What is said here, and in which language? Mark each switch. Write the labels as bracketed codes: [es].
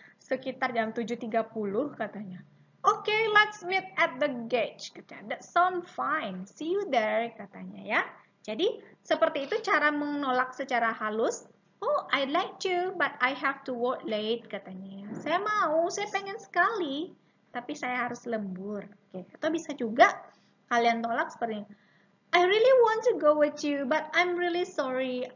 [id] Sekitar jam 7:30, katanya. [en] Okay, let's meet at the gate. Katanya. That sounds fine. See you there, [id] katanya ya. Jadi, seperti itu cara menolak secara halus. [en] Oh, I'd like to, but I have to work late, katanya. [id] Saya mau, saya pengen sekali, tapi saya harus lembur. Oke. Atau bisa juga kalian tolak seperti ini. [en] I really want to go with you, but I'm really sorry.